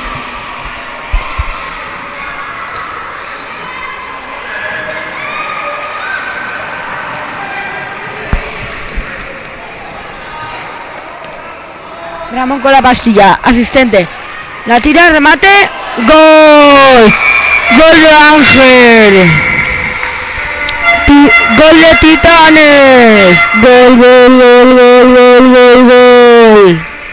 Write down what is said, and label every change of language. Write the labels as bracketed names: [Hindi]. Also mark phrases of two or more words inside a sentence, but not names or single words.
[Spanish] Ramón con la pastilla, asistente. La tira, remate. ¡Gol! ¡Gol de Ángel! ¡Gol de Titanes! ¡Gol, gol, gol, gol, gol, gol, gol!